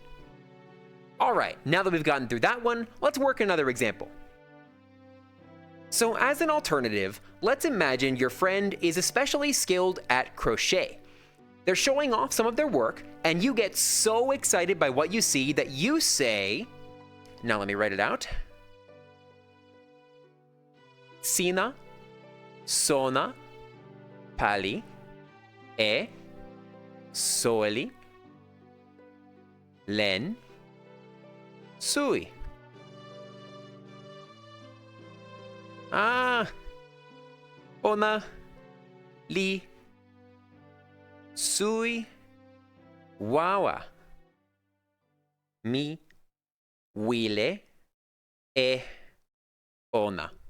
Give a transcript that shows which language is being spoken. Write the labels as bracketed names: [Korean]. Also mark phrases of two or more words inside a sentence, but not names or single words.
[English] Alright, now that we've gotten through that one, let's work another example. So as an alternative, let's imagine your friend is especially skilled at crochet. They're showing off some of their work, and you get so excited by what you see that you say, now let me write it out. [Toki Pona] Sina, sona, pali, e, soweli, len, sui. Pona, li, sui, wawa, mi, wile, e, ona.